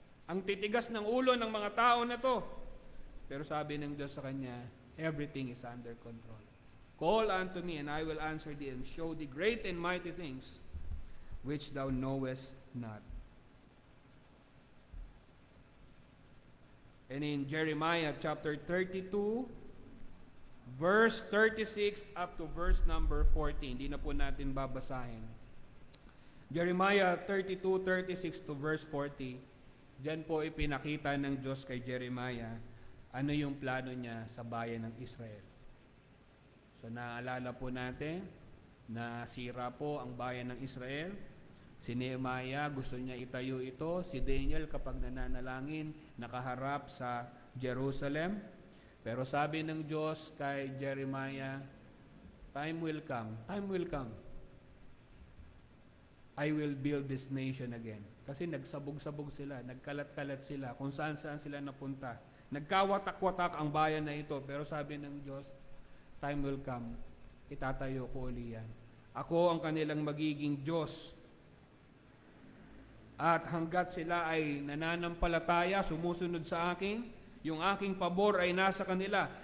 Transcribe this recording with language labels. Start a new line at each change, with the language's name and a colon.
Filipino: Ang titigas ng ulo ng mga tao na to. Pero sabi ng Diyos sa kanya,
English: everything is under control. Call unto me and I will answer thee and show thee great and mighty things which thou knowest not. And in Jeremiah chapter 32, verse 36 up to verse number 14,
Filipino: hindi na po natin babasahin. Jeremiah 32, 36 to verse 40, diyan po ipinakita ng Diyos kay Jeremiah ano yung plano niya sa bayan ng Israel. So naalala po natin na sira po ang bayan ng Israel. Si Nehemiah gusto niya itayo ito. Si Daniel kapag nananalangin nakaharap sa Jerusalem. Pero sabi ng Diyos kay Jeremiah,
English: time will come. I will build this nation again.
Filipino: Kasi nagsabog-sabog sila, nagkalat-kalat sila, kung saan-saan sila napunta. Nagkawatak-watak ang bayan na ito. Pero sabi ng Diyos,
English: time will come.
Filipino: Itatayo ko uli yan. Ako ang kanilang magiging Diyos. At hanggat sila ay nananampalataya, sumusunod sa akin, yung aking pabor ay nasa kanila.